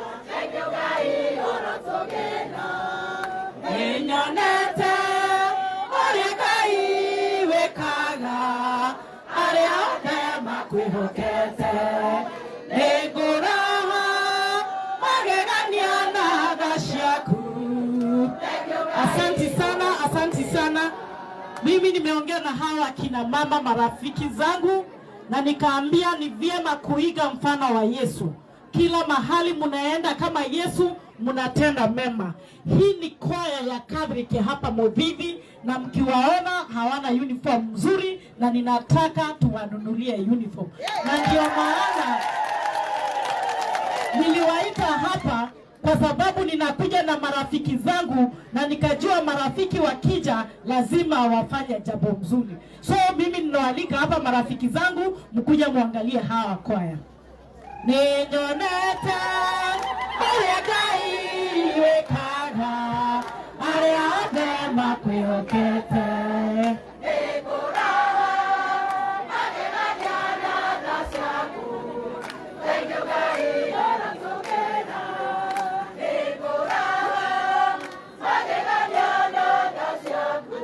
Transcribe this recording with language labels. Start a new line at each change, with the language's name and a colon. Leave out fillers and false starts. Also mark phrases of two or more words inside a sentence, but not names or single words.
English: Thank you
Kikuyu: Ngai ũratũgĩra nĩnyonete ũrĩa Ngai wĩkaga arĩa othe makwĩhokete nĩngũraha magegania na tha ciaku.
Swahili: Asante sana, asante sana. Mimi nimeongea na hawa kina mama marafiki zangu na nikaambia ni vyema kuiga mfano wa Yesu. Kila mahali munaenda kama Yesu munatenda mema. Hii ni kwaya ya Catholic hapa Muthigi na mkiwaona hawana uniform nzuri na ninataka tuwanunulie uniform. Na ndio maana niliwaita hapa kwa sababu ninakuja na marafiki zangu na nikajua marafiki wakija lazima wafanye jambo mzuri. So mimi ninawaalika hapa marafiki zangu mkuja muangalie hawa kwaya.
Kikuyu: Ninyonete ũrĩa Ngai wĩkaga arĩa othe makwĩhokete nĩngũraha magegania na tha ciaku.
English: Thank you
Kikuyu: Ngai ũratũgĩra nĩngũraha magegania na tha ciaku.